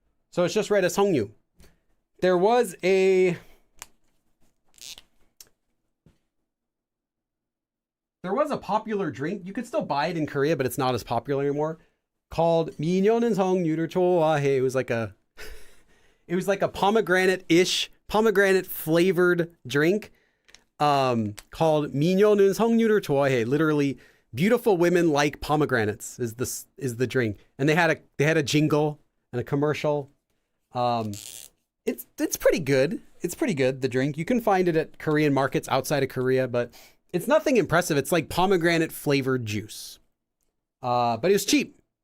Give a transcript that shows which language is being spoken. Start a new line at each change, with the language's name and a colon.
English: So it's just read as 성류. There was a popular drink. You could still buy it in Korea, but it's not as popular anymore. Called
Korean: 미녀는 성류를 좋아해.
English: It was like a pomegranate flavored drink.
Korean: Called 미녀는 성류를 좋아해.
English: Literally, beautiful women like pomegranates is the drink. And they had a jingle and a commercial. It's pretty good. It's pretty good, the drink. You can find it at Korean markets outside of Korea, but it's nothing impressive. It's like pomegranate flavored juice. But it was cheap.